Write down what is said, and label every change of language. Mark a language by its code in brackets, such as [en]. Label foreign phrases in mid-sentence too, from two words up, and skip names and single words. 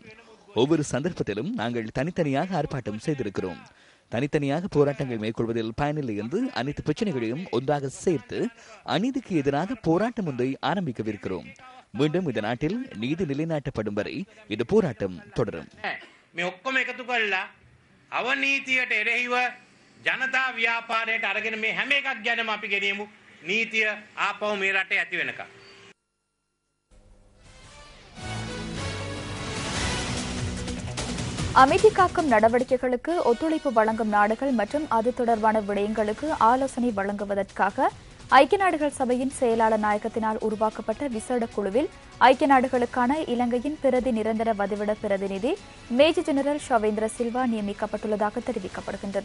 [ta] ஒவ்வொரு சந்தர்ப்பத்திலும் நாங்கள் தனித்தனியாக ஆர்ப்பாட்டம் செய்திருக்கிறோம். தனித்தனியாக போராட்டங்கள் மேற்கொள்வதில் பயனில்லை என்று அனைத்து பிரச்சனைகளையும் ஒன்றாக சேர்த்து அநீதிக்கு எதிராக போராட்டம் ஒன்றை ஆரம்பிக்கவிருக்கிறோம். மீண்டும் இந்த நாட்டில் நீதி நிலைநாட்டப்படும் வரை இந்த போராட்டம் தொடரும். [si] ජනතා ව්‍යාපාරයට අරගෙන මේ හැම එකක් ගැනම අපි ගෙනියමු නීතිය ආපහු මේ රටේ ඇති වෙනකම්. [ta] அமைதி காக்கும் நடவடிக்கைகளுக்கு ஒத்துழைப்பு வழங்கும் நாடுகள் மற்றும் அது தொடர்பான விடயங்களுக்கு ஆலோசனை வழங்குவதற்காக ஐக்கிய நாடுகள் சபையின் செயலாளர் நாயகத்தினால் உருவாக்கப்பட்ட விசேட குழுவில் ஐக்கிய நாடுகளுக்கான இலங்கையின் பிரதி நிரந்தர வதிவிட பிரதிநிதி மேஜர் ஜெனரல் ஷவேந்திர சில்வா நியமிக்கப்பட்டுள்ளதாக தெரிவிக்கப்படுகின்றது.